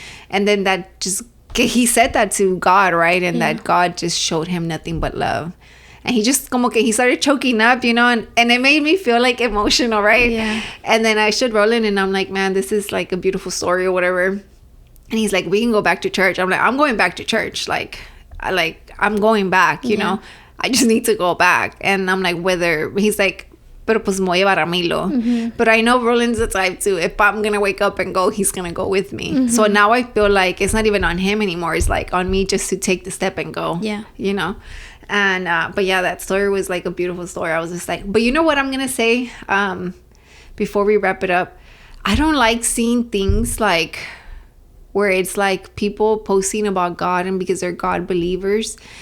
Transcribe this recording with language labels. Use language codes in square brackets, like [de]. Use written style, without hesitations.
[en] And then that just, he said that to God, right? And that God just showed him nothing but love. And he just, [es] como que [en] he started choking up, you know? And it made me feel like emotional, right? Yeah. And then I showed Roland and I'm like, man, this is like a beautiful story or whatever. And he's like, we can go back to church. I'm like, I'm going back to church. I'm going back, you know? I just need to go back. And I'm like, he's like, [es] pero pues me voy a llevar a Milo. [en] Mm-hmm. But I know Roland's the type too. If I'm going to wake up and go, he's going to go with me. Mm-hmm. So now I feel like it's not even on him anymore. It's like on me just to take the step and go. Yeah. You know? And, but yeah, that story was like a beautiful story. I was just like, but you know what I'm going to say? Before we wrap it up, I don't like seeing things like where it's like people posting about God and because they're God believers.